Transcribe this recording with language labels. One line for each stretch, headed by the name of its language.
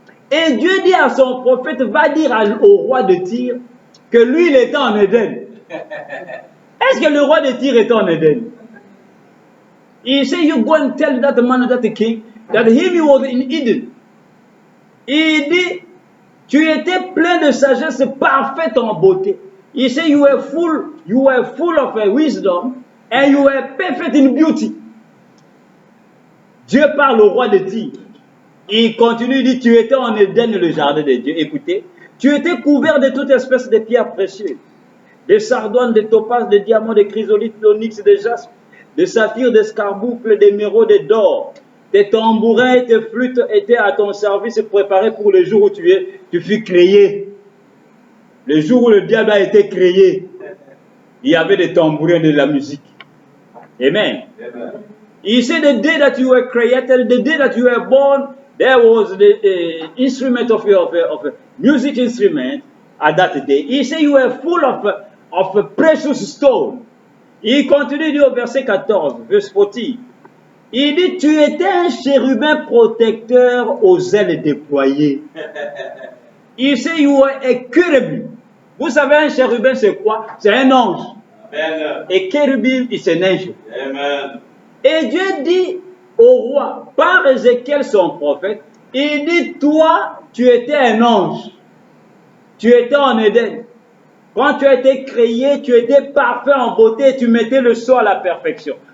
French: Et Dieu dit à son prophète, va dire au roi de Tyr que lui, il était en Éden. Est-ce que le roi de Tyr était en Éden?
English: He said, you go and tell that man, that king, that he was in Eden.
French: Il dit, tu étais plein de sagesse parfaite en beauté.
English: He said, you were full of wisdom, and you were perfect in beauty.
French: Dieu parle au roi de Tyr. Il continue, il dit, tu étais en Éden, le jardin de Dieu. Écoutez, tu étais couvert de toute espèce de pierres précieuses, de sardoines, de topazes, de diamants, de chrysolites, d'onyx, de jaspe, de saphir, d'escarboucle, d'émeraude et d'or. Tes tambourins et tes flûtes étaient à ton service préparés pour le jour où tu fus créé. Le jour où le diable a été créé, il y avait des tambourins et de la musique. Amen. Amen.
English: He said the day that you were created, the day that you were born, there was the instrument of a music instrument at that day. He said you were full of precious stone.
French: Il continue dit au verset 14,
English: verse 14.
French: Il dit, tu étais un chérubin protecteur aux ailes déployées.
English: Il said you were a cherubim.
French: Vous savez, un chérubin, c'est quoi? C'est un ange. Amen. Et chérubim, c'est un ange. Amen. Et Dieu dit au roi, par Ézéchiel son prophète, il dit, toi, tu étais un ange. Tu étais en Éden. Quand tu as été créé, tu étais parfait en beauté et tu mettais le sceau à la perfection.